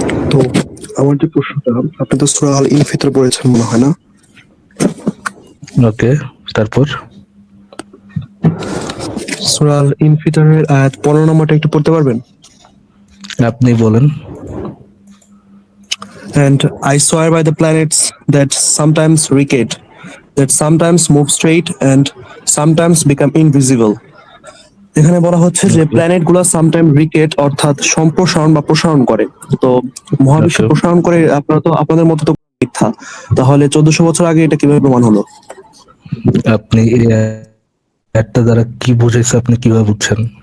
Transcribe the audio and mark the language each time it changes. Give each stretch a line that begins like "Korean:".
Bangla: তো আমার যে প্রশ্নটা, আপনি তো সূরা আল ইনফিতর পড়েছেন মনে হয় না? ওকে, তারপর সূরা আল ইনফিতরের আয়াত 15 নম্বরটা একটু পড়তে পারবেন? আপনি বলেন।
English: And I swear by the planets that sometimes recede, that sometimes move straight and sometimes become invisible.
Bangla: এখানে বলা হচ্ছে যে ওকে প্ল্যানেট গুলো
English: sometime রিকেট
Bangla: অর্থাৎ সম্প্রসারণ বা প্রসারণ করে। তো মহাবিশ্ব ওকে, প্রসারণ করে, আপনারা তো আপনাদের মতো তো মিথ্যা, তাহলে 1400 বছর আগে এটা কিভাবে প্রমাণ হলো? আপনি এই আয়াতটা দ্বারা কি বুঝেছে, আপনি কিভাবে বুঝছেন?